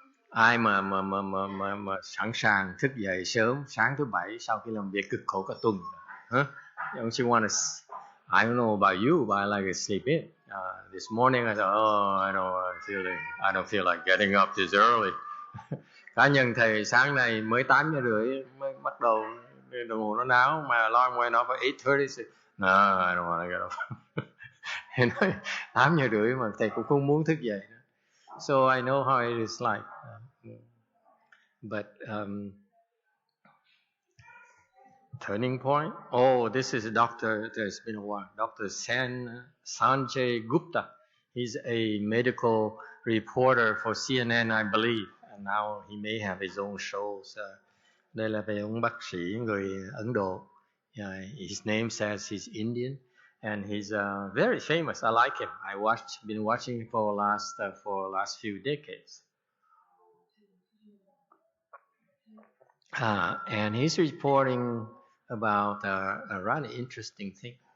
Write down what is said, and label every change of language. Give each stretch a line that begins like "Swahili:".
Vietnamese: Ai mà sẵn sàng thức dậy sớm sáng thứ bảy sau khi làm việc cực khổ cả tuần?
English: Don't you want to? I don't know about you, but I like to sleep in. This morning I thought, I don't feel like getting up this early.
Vietnamese: Cá nhân thầy sáng nay mới 8:30 mới bắt đầu, đồng hồ nó náo mà
English: alarm went off at 8:30. No, I don't want to get up.
Vietnamese: Thì nói 8:30 mà thầy cũng không muốn thức dậy.
English: So I know how it is like. But turning point. Oh, this is there's been a while. Dr. Sanjay Gupta. He's a medical reporter for CNN, I believe. And now he may have his own shows.
Vietnamese: Đây là về ông bác sĩ người Ấn Độ.
English: His name says he's Indian. And he's very famous. I like him. Been watching him for last few decades. And he's reporting about a rather interesting thing.